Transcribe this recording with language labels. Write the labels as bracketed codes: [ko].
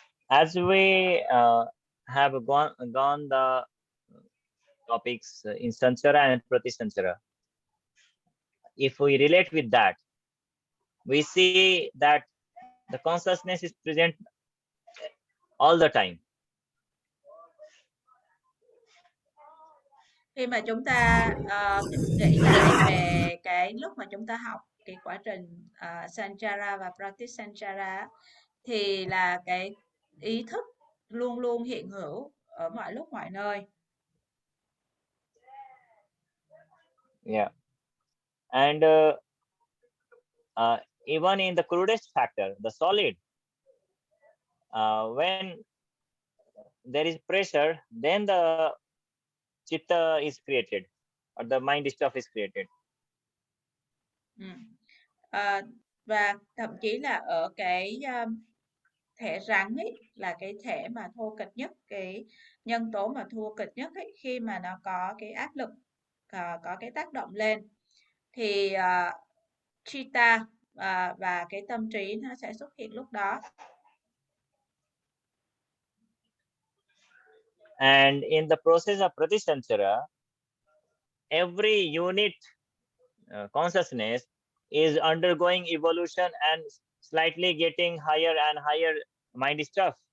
[en] As we have gone the topics in Sanchara and Pratisanchara, if we relate with that, we see that the consciousness is present all the time. [vi] Khi mà chúng ta nghĩ lại về cái lúc mà chúng ta học cái quá trình Sanchara và Pratisanchara, thì là cái ý thức luôn luôn hiện hữu ở mọi lúc mọi nơi. [en] Yeah, and even in the crudest factor, the solid, when there is pressure, then the chitta is created, or the mind stuff is created. [vi] Và thậm chí là ở cái thể rắn ấy, là cái thể mà thô kệch nhất, cái nhân tố mà thô kệch nhất ấy, khi mà nó có cái áp lực, có cái tác động lên, thì chitta và cái tâm trí nó sẽ xuất hiện lúc đó. [en] And in the process of Pratisanchara, every unit consciousness is undergoing evolution and slightly getting higher and higher mind stuff.